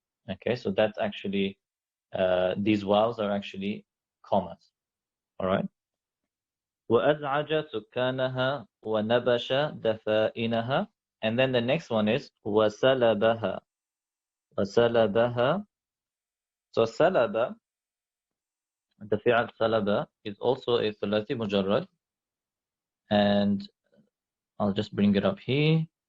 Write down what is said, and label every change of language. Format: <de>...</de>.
<en>Okay, so that's actually these vowels are actually commas. All right.</en> <ar>وأزعج سكانها ونبش دفائنها.</ar> <en>And then the next one is وسلبها.</en> <ar>وسلبها.</ar> <en>So سلب, the fi'al سلب is also a ثلاثي مجرد, and I'll just bring it up here.</en>